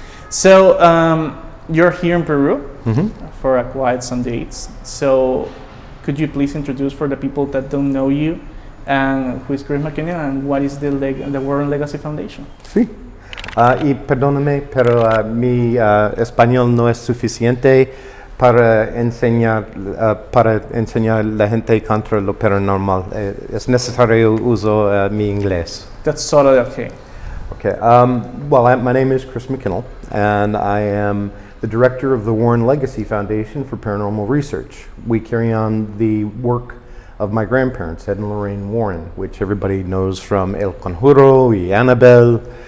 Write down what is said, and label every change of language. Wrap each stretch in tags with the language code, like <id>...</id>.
<en>So, you're here in Peru for quite some dates. So, could you please introduce for the people that don't know you, and who is Chris McKinnell, and what is the Warren Legacy Foundation?</en> <es>Sí. Y perdóname, pero mi español no es suficiente para enseñar a la gente contra lo paranormal. Es necesario uso mi inglés.</es> <en>That's totally okay. Okay. My name is Chris McKinnell, and I am the director of the Warren Legacy Foundation for Paranormal Research. We carry on the work of my grandparents, Ed and Lorraine Warren, which everybody knows from El Conjuro y Annabelle.</en>